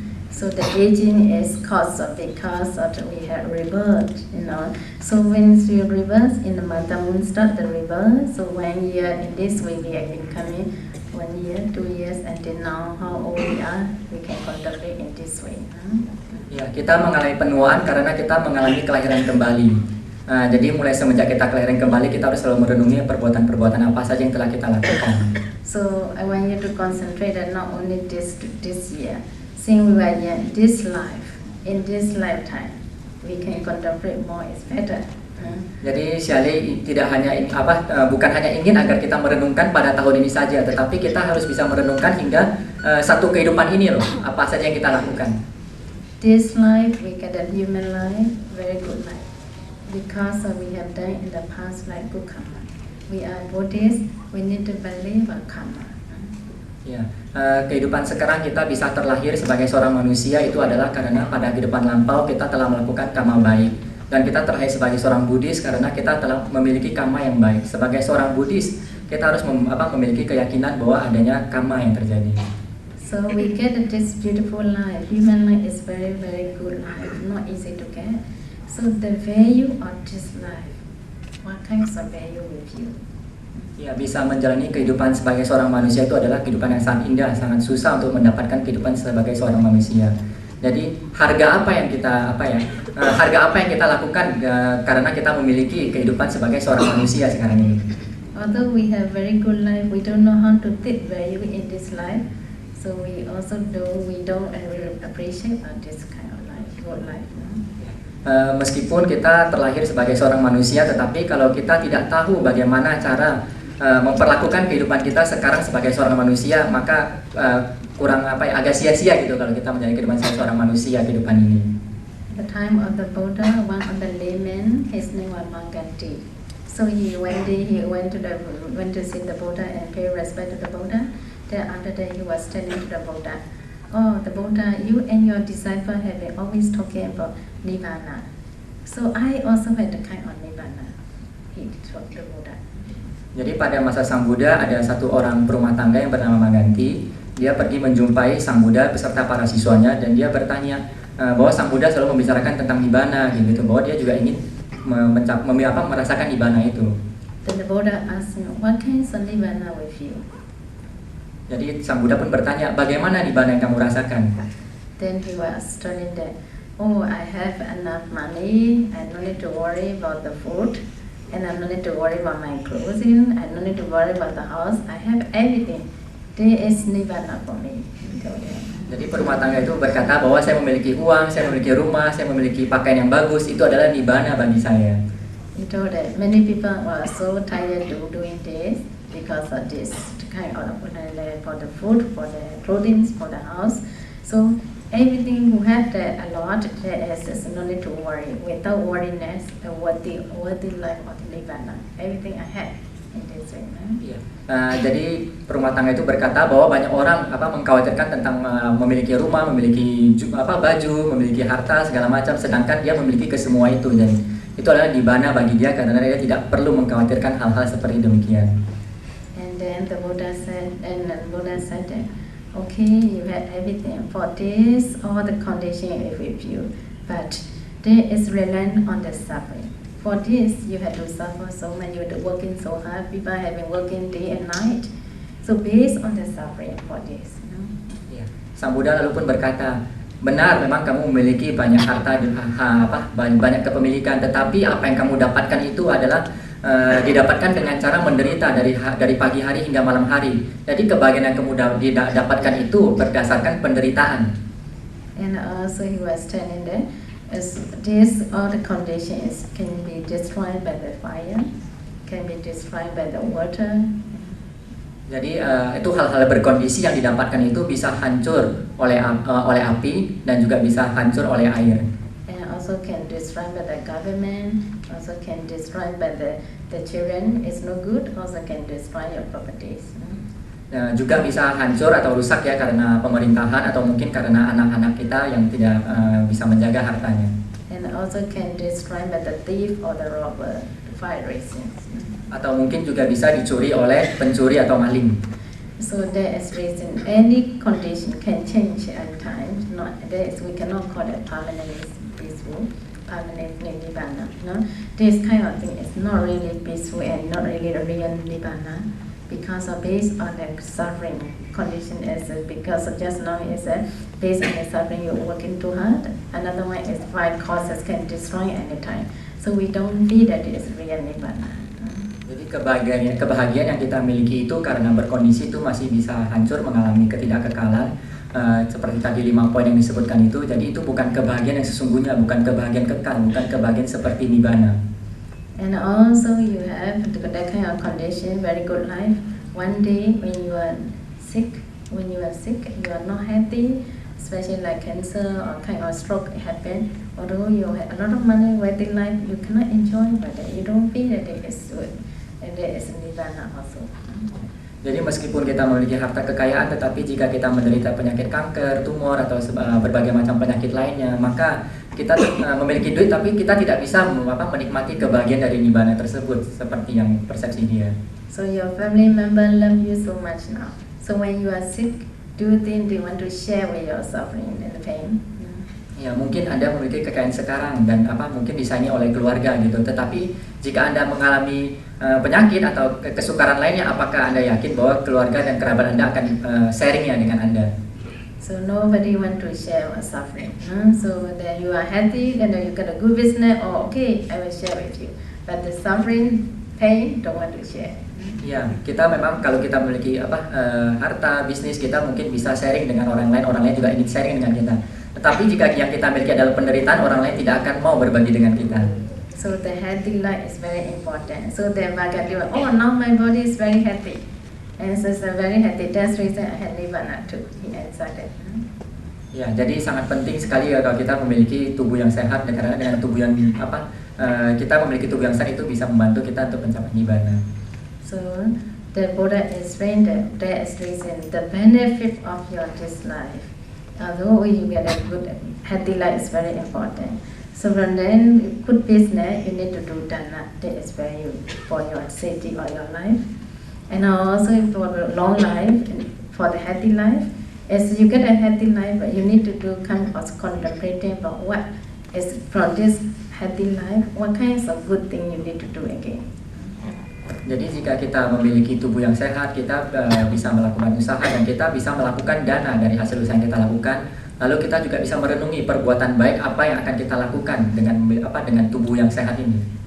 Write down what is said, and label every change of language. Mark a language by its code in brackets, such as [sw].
[en] So the aging is because of we have rebirth, you know. So when we reverse in the Mother Moon start the rebirth, so 1 year in this way we have been coming 1 year, 2 years, and then now how old we are, we can contemplate in this way. [id] Ya, kita mengalami penuaan karena kita mengalami kelahiran kembali. Jadi mulai semenjak kita kelahiran kembali, kita harus selalu merenungi perbuatan-perbuatan apa saja yang telah kita lakukan. [en] So I want you to concentrate that not only this year, since we were young, this life, in this lifetime, we can contemplate more is better. [id] Jadi Syali tidak hanya bukan hanya ingin agar kita merenungkan pada tahun ini saja, tetapi kita harus bisa merenungkan hingga satu kehidupan ini loh, apa saja yang kita lakukan. [en] This life we get a human life, very good life, because we have done in the past like good karma. We are Buddhists, we need to believe our karma. [id] Ya, kehidupan sekarang kita bisa terlahir sebagai seorang manusia itu adalah karena pada kehidupan lampau kita telah melakukan karma baik. Dan kita terlahir sebagai seorang Buddhis karena kita telah memiliki karma yang baik. Sebagai seorang Buddhis, kita harus memiliki keyakinan bahwa adanya karma yang terjadi. [en] So we get this beautiful life. Human life is very, very good life, not easy to get. So the value of this life, what kinds of value with you? [id] Ya, bisa menjalani kehidupan sebagai seorang manusia itu adalah kehidupan yang sangat indah, sangat susah untuk mendapatkan kehidupan sebagai seorang manusia. Jadi harga apa yang kita lakukan karena kita memiliki kehidupan sebagai seorang manusia sekarang ini. [en] Although we have very good life, we don't know how to take value in this life. So we don't appreciate this kind of life, good life. [id] Meskipun kita terlahir sebagai seorang manusia, tetapi kalau kita tidak tahu bagaimana cara memperlakukan kehidupan kita sekarang sebagai seorang manusia, maka kurang agak sia-sia gitu kalau kita menjalani kehidupan sebagai seorang manusia kehidupan ini. [en] The time of the Buddha, one of the laymen, his name was Manganti. So one day he went to see the Buddha and pay respect to the Buddha. Then after that he was telling to the Buddha, "Oh, the Buddha, you and your disciple have been always talking about Nibbana. So I also had the kind of Nibbana." He told the Buddha. [id] Jadi pada masa Sang Buddha ada satu orang berumah tangga yang bernama Manganti. Dia pergi menjumpai Sang Buddha beserta para siswanya dan dia bertanya bahwa Sang Buddha selalu membicarakan tentang Nibbana gitu, bahwa dia juga ingin merasakan Nibbana itu. [en] Then the Buddha asked him, "What kinds of Nibbana with you?" [id] Jadi Sang Buddha pun bertanya, bagaimana Nibbana yang kamu rasakan? [en] Then he was telling that, oh, I have enough money, I don't need to worry about the food, and I don't need to worry about my clothing, I don't need to worry about the house, I have everything. There is Nibbana for me. [id] Jadi perumah tangga itu berkata bahwa saya memiliki uang, saya memiliki rumah, saya memiliki pakaian yang bagus, itu adalah nibbana bagi saya. [en] He told that many people were so tired of doing this because of this kind of for the food, for the clothing, for the house. So everything who have that a lot, there is no need to worry. Without worriness, the worthy life of the Nibbana. Everything I have in this way. [id] Jadi perumah tangga itu berkata bahwa banyak orang mengkhawatirkan tentang memiliki rumah, memiliki baju, memiliki harta segala macam, sedangkan dia memiliki kesemua itu, dan itu adalah nibbana bagi dia karena dia tidak perlu mengkhawatirkan hal-hal seperti demikian. [en] And then the Buddha said that, okay, you have everything for this, all the condition is with you, but there is reliance on the suffering. For this, you have to suffer so much, you have to working so hard, people have been working day and night. So based on the suffering for this. [id] Sang Buddha lalu pun berkata, benar memang kamu memiliki banyak harta, banyak kepemilikan, tetapi apa yang kamu dapatkan itu adalah didapatkan dengan cara menderita dari pagi hari hingga malam hari. Jadi kebahagiaan yang kamu dapatkan itu berdasarkan penderitaan. [en] And also he was telling that this all the conditions can be destroyed by the fire, can be destroyed by the water. [id] Jadi itu hal-hal berkondisi yang didapatkan itu bisa hancur oleh api dan juga bisa hancur oleh air. [en] And also can destroy by the government, also can destroy by the children. It's no good. Also can destroy your properties. [id] Juga bisa hancur atau rusak ya karena pemerintahan atau mungkin karena anak-anak kita yang tidak bisa menjaga hartanya. [en] And also can destroy by the thief or the robber, the fire reasons. [id] Atau mungkin juga bisa dicuri oleh pencuri atau maling. [en] So there is reason any condition can change at times. Not there is, we cannot call it permanent peaceful, permanent nibbana. No, this kind of thing is not really peaceful and not really a real nibbana. Because of based on the suffering condition is because of just now is based on the suffering you're working too hard. Another one is five causes can destroy anytime. So we don't feel that it is real nibbana. [id] Jadi kebahagiaan yang kita miliki itu karena berkondisi itu masih bisa hancur, mengalami ketidakkekalan. Seperti tadi 5 poin yang disebutkan itu. Jadi itu bukan kebahagiaan yang sesungguhnya, bukan kebahagiaan kekal, bukan kebahagiaan seperti nibbana. [en] And also you have that kind of condition, very good life. One day when you are sick, you are not healthy, especially like cancer or kind of stroke happen. Although you have a lot of money, wealthy life, you cannot enjoy, but you don't feel that it is good. And there is nibbana also. [id] Jadi meskipun kita memiliki harta kekayaan, tetapi jika kita menderita penyakit kanker, tumor atau berbagai macam penyakit lainnya, maka kita memiliki duit tapi kita tidak bisa menikmati kebahagiaan dari nibbana tersebut seperti yang persepsi dia. [en] So your family member love you so much now. So when you are sick, do you think they want to share with your suffering and the pain? [id] Ya, mungkin Anda memiliki kekayaan sekarang dan mungkin disayangi oleh keluarga gitu. Tetapi jika Anda mengalami penyakit atau kesukaran lainnya, apakah Anda yakin bahwa keluarga dan kerabat Anda akan sharingnya dengan Anda? [en] So nobody want to share our suffering. So that you are happy and then you got a good business. Oh, okay, I will share with you. But the suffering, pain, don't want to share. [id] Ya, kita memang kalau kita memiliki harta, bisnis, kita mungkin bisa sharing dengan orang lain juga ingin sharing dengan kita. Tetapi jika yang kita miliki adalah penderitaan, orang lain tidak akan mau berbagi dengan kita. [en] So the healthy life is very important. So the Bhagavad Gita, oh now my body is very healthy. And so it's very healthy. That's the reason I had nibbana too. He answered that. [id] Ya, jadi sangat penting sekali ya kalau kita memiliki tubuh yang sehat, dan karena dengan tubuh yang kita memiliki tubuh yang sehat itu bisa membantu kita untuk mencapai nibbana. [en] So the Buddha explained that there is reason the benefit of your this life. Although you get a good healthy life is very important. So from then good business you need to do dana. That is very for your safety or your life. And also for the long life, for the healthy life, as you get a healthy life, you need to do kind of contemplating about what is from this healthy life, what kinds of good thing you need to do again. [id] Jadi jika kita memiliki tubuh yang sehat, kita bisa melakukan usaha dan kita bisa melakukan dana dari hasil usaha yang kita lakukan. Lalu kita juga bisa merenungi perbuatan baik apa yang akan kita lakukan dengan tubuh yang sehat ini.